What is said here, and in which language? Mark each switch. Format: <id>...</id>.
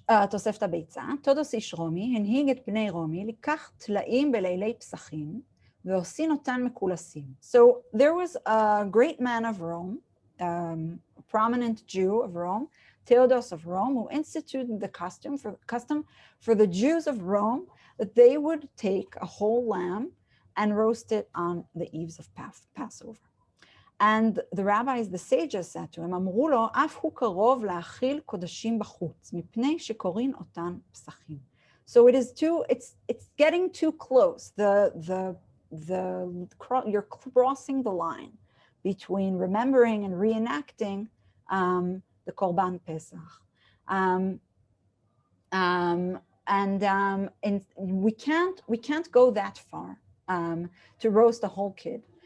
<he>תוספת הביצה, תודוס איש רומי, הנהיג את בני רומי, לקח טלאים בלילי פסחים, ועושין אותן מקולסים.</he> <en>So there was a great man of Rome, a prominent Jew of Rome, Theodos of Rome, who instituted the custom for the Jews of Rome that they would take a whole lamb and roast it on the eves of Passover. And the rabbis, the sages said to him,</en> <he>אמרו לו, אף הוא קרוב להאכיל קודשים בחוץ, מפני שקוראים אותן פסחים.</he> <en>So it's getting too close. You're crossing the line between remembering and reenacting the Korban Pesach. And we can't go that far to roast a whole kid.</en>